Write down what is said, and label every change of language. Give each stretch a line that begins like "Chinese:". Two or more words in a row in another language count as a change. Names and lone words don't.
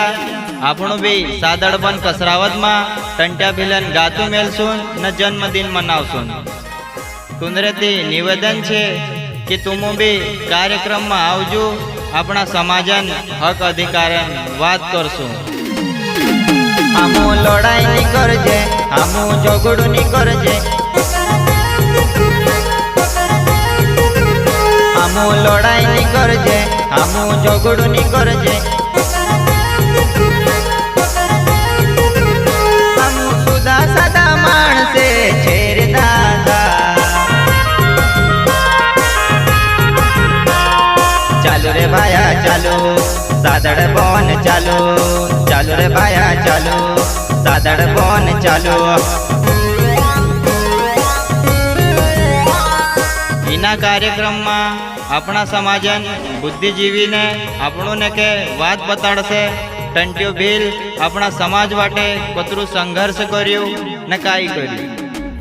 Bhili: आपणो भी सादड़ बन कसरावत में टंट्या भिलन गातू मेलसून न जन्मदिन मनावसून। तुंदरेती निवेदन छे कि तुम भी कार्यक्रम में आवजो अपना समाजन हक अधिकारन बात करशू। हमू लड़ाई नहीं करजे हमू झगड़ू नहीं करजे। हमू लड़ाई नहीं करजे हमू झगड़ू नहीं करजे। हमू सुधा सादा माणसे छेर दादा। चालू रे भाया चालू सादड़ बोन चालू। चालू रे भाया चालू सादड़ बोन चालू। इना कार्यक्रम में अपना समाजन बुद्धिजीवी ने आपणो ने के बात बताड़से टंट्यो भील अपना समाज वाटे कतरू संघर्ष कर्यो ने काई कर्यो।